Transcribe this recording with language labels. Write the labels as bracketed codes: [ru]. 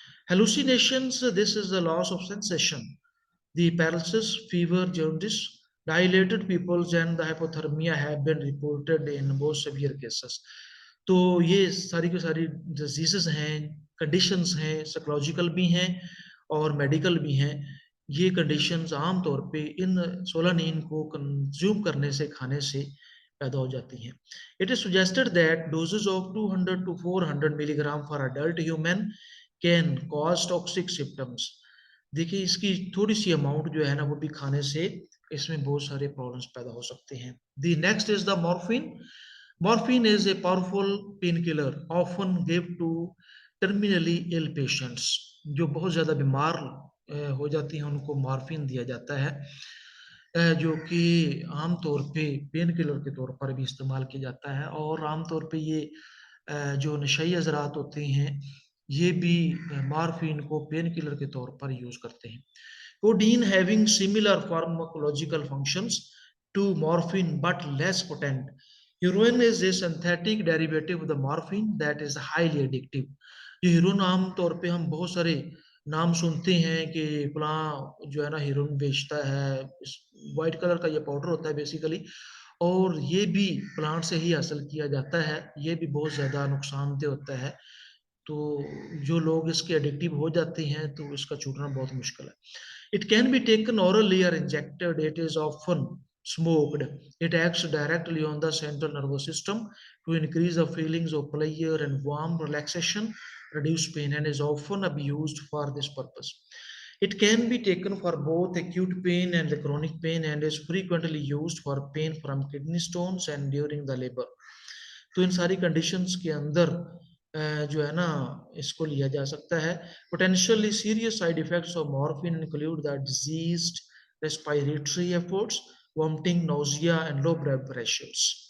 [en] Hallucinations, this is the loss of sensation. The paralysis, fever, jaundice, dilated pupils and the hypothermia have been reported in most severe cases. [hi] तो ये सारी की सारी disease हैं, conditions हैं, psychological भी हैं और मेडिकल भी हैं। ये कंडीशंस आम तौर पे इन सोलानिन को कंज्यूम करने से, खाने से पैदा हो जाती हैं। [en] It is suggested that doses of 200 to 400 milligram for adult human can cause toxic symptoms. [hi] देखिए इसकी थोड़ी सी अमाउंट जो है ना वो भी खाने से इसमें बहुत सारे प्रॉब्लम्स पैदा हो सकते हैं। [en] The next is the morphine. Morphine is a powerful painkiller often given to terminally ill patients। [hi] जो बहुत ज़्यादा बीमार हो जाती हैं उनको मॉर्फिन दिया जाता है, जो कि आम तौर पे पेन किलर के तौर पर भी इस्तेमाल किया जाता है। और आम तौर पे ये जो नशई हज़रात होते हैं ये भी मॉर्फिन को पेन किलर के तौर पर यूज़ करते हैं। [en] Codeine having similar pharmacological functions to morphine but less potent। Heroin is a synthetic derivative of the morphine that is highly addictive। [hi] ये हीरोइन आम तौर पे हम बहुत सारे नाम सुनते हैं कि फलां जो है ना हीरोइन बेचता है, वाइट कलर का ये पाउडर होता है बेसिकली, और ये भी प्लांट से ही हासिल किया जाता है। ये भी बहुत ज़्यादा नुकसानदेह होता है, तो जो लोग इसके एडिक्टिव हो जाते हैं तो इसका छूटना बहुत मुश्किल है। [en] It can be taken orally or injected. It is often smoked. It acts directly on the central nervous system to increase the feelings of pleasure and warm relaxation, reduce pain, and is often abused for this purpose. It can be taken for both acute pain and chronic pain and is frequently used for pain from kidney stones and during the labor। [hi] तो इन सारी conditions के अंदर जो है ना इसको लिया जा सकता है। [en] Potentially serious side effects of morphine include the diseased respiratory efforts, vomiting, nausea, and low blood pressures।